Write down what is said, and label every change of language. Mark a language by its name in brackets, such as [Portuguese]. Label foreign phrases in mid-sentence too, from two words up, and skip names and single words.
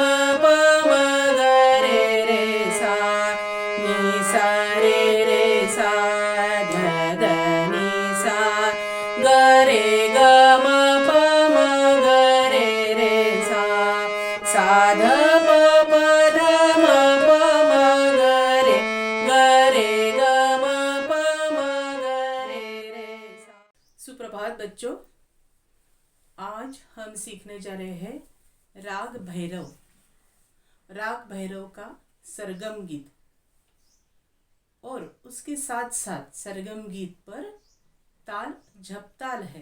[Hindi] प म ग रे रे सा नि सा रे सा ध ध नि सा ग रे ग म प म ग रे रे सा सा ध प प ध म प म ग रे ग म प म ग रे रे सा। सुप्रभात बच्चों, आज हम सीखने जा रहे हैं राग भैरव। राग भैरव का सरगम गीत और उसके साथ साथ सरगम गीत पर ताल झपताल है।